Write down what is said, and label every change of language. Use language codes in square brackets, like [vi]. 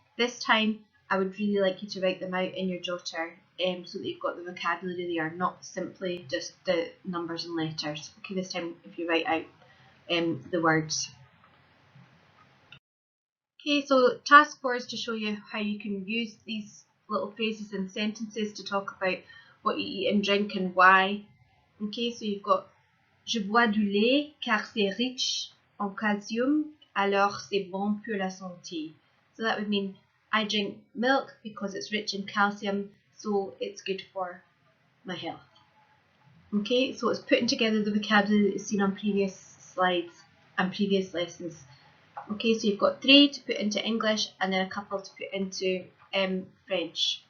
[en] This time I would really like you to write them out in your jotter so that you've got the vocabulary there, not simply just the numbers and letters. Okay, this time if you write out the words. Okay, so task 4 is to show you how you can use these little phrases and sentences to talk about what you eat and drink and why. Okay, so you've got [fr] Je bois du lait car c'est riche en calcium, alors c'est bon pour la santé. [en] So that would mean I drink milk because it's rich in calcium, so it's good for my health. Okay, so it's putting together the vocabulary that you've seen on previous slides and previous lessons. Okay, so you've got 3 to put into English and then a couple to put into French.